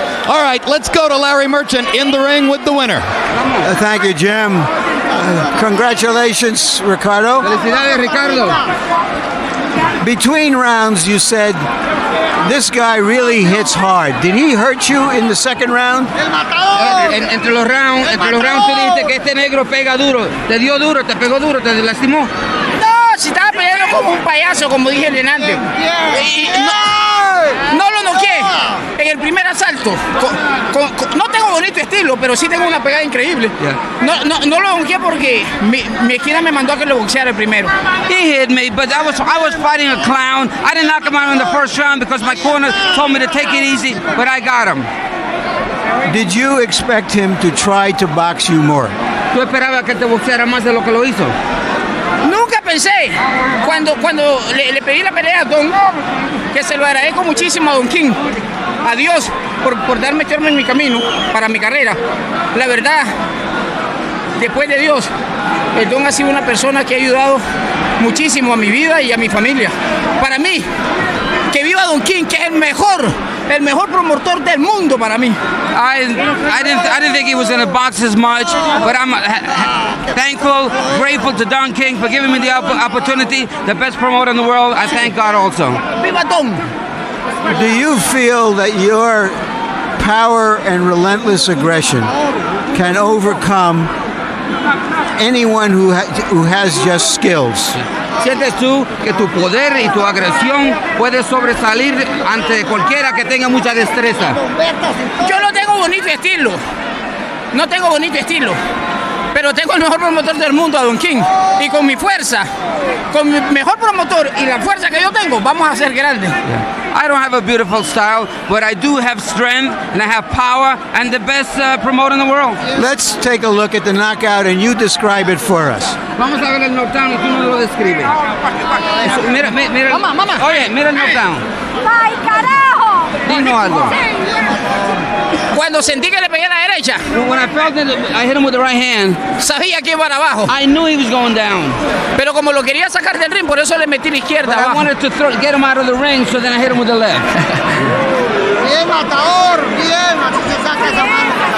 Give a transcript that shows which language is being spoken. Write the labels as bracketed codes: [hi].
[en] All right, let's go to Larry Merchant in the ring with the winner. Thank you, Jim. Congratulations, Ricardo. [es] Felicidades, Ricardo. [en] Between rounds, you said this guy really hits hard. Did he hurt you in the second round? [es] Entre los rounds tú dijiste que este negro pega duro. Te dio duro, te pegó duro, te lastimó. No, si estaba peleando como un payaso, como dije delante. No lo noqué en el primer asalto. No tengo bonito estilo, pero sí tengo una pegada increíble. No lo noqué porque mi esquina me mandó a que lo boxeara el primero. [en] He hit me, but I was fighting a clown. I didn't knock him out in the first round because my corner told me to take it easy, but I got him. Did you expect him to try to box you more? [es] ¿Tú esperabas que te boxeara más de lo que lo hizo? Nunca pensé, cuando le pedí la pelea a Don, que se lo agradezco muchísimo a Don King, a Dios, por darme en mi camino para mi carrera. La verdad, después de Dios, el Don ha sido una persona que ha ayudado muchísimo a mi vida y a mi familia. Para mí, que viva Don King, que es el mejor promotor del mundo para mí. [en] I didn't think he was going to box as much, but I'm thankful, grateful to Don King for giving me the opportunity, the best promoter in the world. I thank God also. [es] Viva Don! [en] Do you feel that your power and relentless aggression can overcome anyone who has just skills? [es] sientes tú que tu poder y tu agresión puede sobresalir ante cualquiera que tenga mucha destreza? Yo no tengo bonito estilo. No tengo bonito estilo. Pero tengo el mejor promotor del mundo, a Don King. Y con mi fuerza, con mi mejor promotor y la fuerza que yo tengo, vamos a ser grandes. [en] I don't have a beautiful style, but I do have strength and I have power and the best promoter in the world. Let's take a look at the knockout and you describe it for us. [es] Vamos a ver el knockdown y tú nos lo describes. Mira, mira. Mamá. Oye, mira el knockdown. ¡Ay, carajo! Dinos algo. Cuando sentí que le pegué a la derecha, [en] When I felt it, I hit him with the right hand. [es] sabía que iba para abajo. [en] I knew he was going down. [es] Pero como lo quería sacar del ring, por eso le metí la izquierda [en] But I [es] abajo. [en] wanted to get him out of the ring, so then I hit him with the left. [es] Bien, matador, bien, así se saca esa mano.